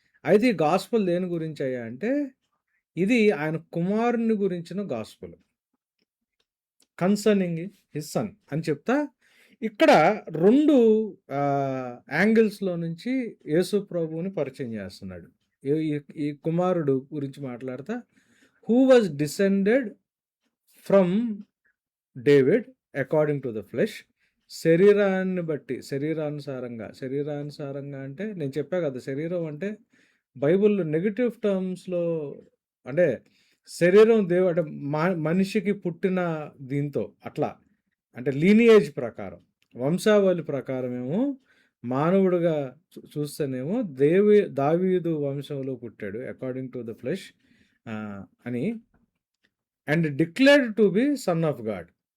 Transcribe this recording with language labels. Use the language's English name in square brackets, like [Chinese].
[Telugu] అయితే ఈ గాస్పుల్ దేని గురించి అయ్యా అంటే ఇది ఆయన కుమారుని గురించిన గాస్పుల్, [English] concerning his son [Telugu] అని చెప్తా. ఇక్కడ 2 యాంగిల్స్లో నుంచి యేసు ప్రభువుని పరిచయం చేస్తున్నాడు. ఈ కుమారుడు గురించి మాట్లాడతా, [English] who was descended from David according to the flesh. [Telugu] శరీరాన్ని బట్టి, శరీరానుసారంగా అంటే నేను చెప్పా కదా, శరీరం అంటే బైబిల్లో నెగిటివ్ టర్మ్స్లో అంటే శరీరం అంటే మనిషికి పుట్టిన దీంతో అట్లా అంటే లీనియేజ్ ప్రకారం, వంశావళి ప్రకారమేమో మానవుడిగా చూస్తేనేమో దావీదు వంశంలో పుట్టాడు [English] according to the flesh [Telugu] అని, [English] And declared to be son of God.